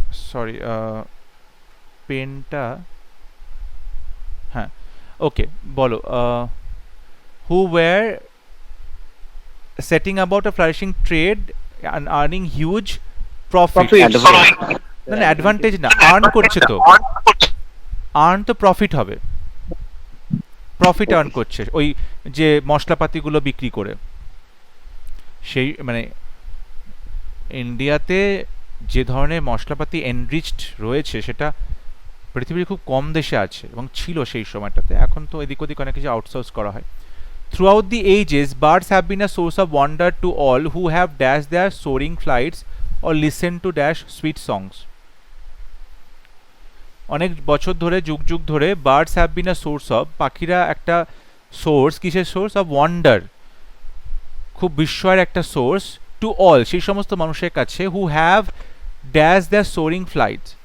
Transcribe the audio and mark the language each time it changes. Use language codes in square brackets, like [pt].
[bn] Sorry পেনটা, হ্যাঁ ওকে বলো, [en] who were setting about a flourishing trade and earning huge profit, [bn] না না অ্যাডভান্টেজ না, আর্ন করছে তো, আর্ন তো প্রফিট হবে, প্রফিট আর্ন করছে ওই যে মশলাপাতিগুলো বিক্রি করে। সেই মানে ইন্ডিয়াতে যে ধরনের মশলাপাতি এনরিচড রয়েছে সেটা পৃথিবীর খুব কম দেশে আছে এবং ছিল সেই সময়টাতে, এখন তো এদিক ওদিক অনেক কিছু আউটসোর্স করা হয়। [en] Throughout the ages, birds have been a source of wonder to all who have dashed their soaring flights or listened to dash sweet songs. [bn] অনেক বছর ধরে, যুগ যুগ ধরে [en] birds have been a source of, [bn] পাখিরা একটা সোর্স, কিসের source? [en] of wonder, [bn] খুব বিস্ময়ের একটা [en] source, to all, [bn] সেই সমস্ত মানুষের কাছে, [en] who have dash their soaring flight,